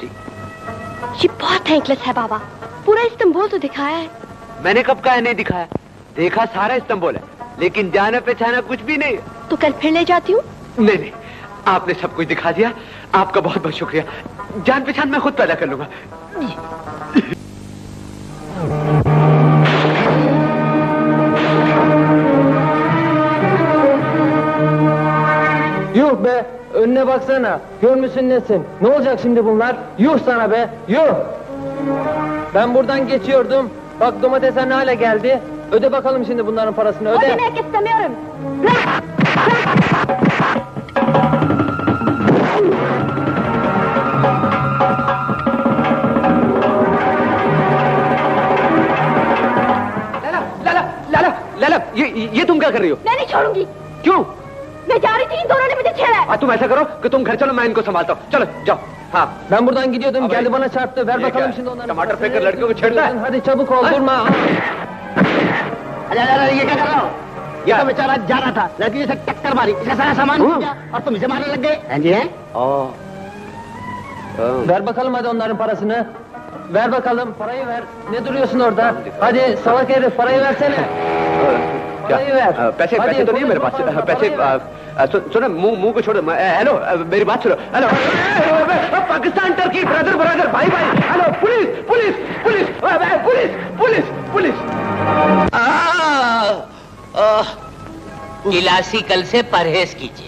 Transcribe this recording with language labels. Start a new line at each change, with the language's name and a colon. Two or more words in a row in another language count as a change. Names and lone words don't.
Hindi: ये बहुत थैंकलेस है बाबा, पूरा इस्तांबुल तो दिखाया है। मैंने कब कहा नहीं दिखाया? देखा सारा इस्तांबुल है, लेकिन जाना पहचाना कुछ भी नहीं। तो कल फिर ले जाती हूँ। नहीं नहीं, आपने सब कुछ दिखा दिया, आपका बहुत बहुत शुक्रिया। जान पहचान मैं खुद पैदा कर लूंगा।
Turkish: Yuh be, önüne baksana. Görmüşsün nesin? Ne olacak şimdi bunlar? Yuh sana be, yuh! Ben buradan geçiyordum. Bak domatesler ne hale geldi. Öde bakalım şimdi bunların parasını, öde. Ödemek istemiyorum.
Hindi: लाला, ये तुम क्या कर रही हो? मैं नहीं छोड़ूंगी। क्यों? मैं जा रही थी, इन दोनों ने मुझे छेड़ा। तुम ऐसा करो कि तुम घर चलो, मैं इनको संभालता हूँ। चलो जाओ। हाँ,
Turkish: Ben buradan gidiyordum, geldi bana çarptı. Ver bakalım şimdi onların
Hindi: टमाटर
Turkish: parasını.
Hindi: फेंक कर लड़कियों को छेड़ता है?
Turkish: Hadi çabuk ol, durma.
Hindi: अरे ये क्या कर रहा हो? ये तो बेचारा जा रहा था, लड़की से टक्कर मारी, इसका सारा सामान टूट गया और तुम इसे मारने लग गए। हाँ जी, हैं?
Turkish: Ver bakalım hadi onların parasını. Ver bakalım, parayı ver. Ne duruyorsun orada? Hadi salak herif, parayı versene. Parayı ver.
Hindi: पैसे
Turkish: Hadi,
Hindi: पैसे तो नहीं है मेरे पास।
Turkish: konuşma,
Hindi: पैसे सुनो, मुंह को छोड़ो। हेलो, मेरी बात सुनो। हेलो, पाकिस्तान टर्की,
English: brother brother,
Hindi: भाई भाई। हेलो, पुलिस पुलिस पुलिस पुलिस पुलिस पुलिस। इलासी कल से परहेज कीजिए।